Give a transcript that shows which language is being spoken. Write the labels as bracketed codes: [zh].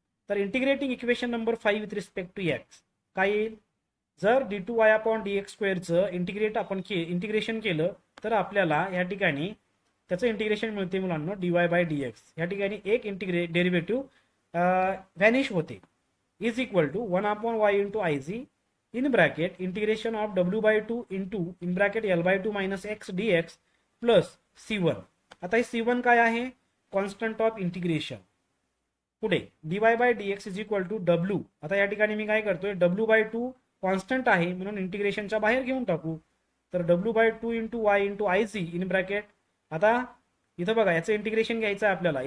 [mr] तर integrating equation number 5 with respect to x काय येईल, जर d2y अपॉन dx स्क्वेअरचं इंटिग्रेशन केलं तर आपल्याला या ठिकाणी त्याचं इंटिग्रेशन मिळते मुलांना dy/dx. या ठिकाणी एक डेरिव्हेटिव्ह व्हॅनिश होते. [en] Is equal to 1 upon y into I G in bracket integration of W/2 into in bracket L/2 minus x dx plus C1. [mr] आता हे C1 काय आहे, कॉन्स्टंट ऑफ इंटिग्रेशन. पुढे dy/dx [en] Is equal to W. [mr] आता या ठिकाणी मी काय करतोय, W/2 कॉन्स्टंट आहे म्हणून इंटिग्रेशनच्या बाहेर घेऊन टाकू. तर W/2 into Y into I G in bracket, आता इथं बघा याचं इंटिग्रेशन घ्यायचं आहे आपल्याला.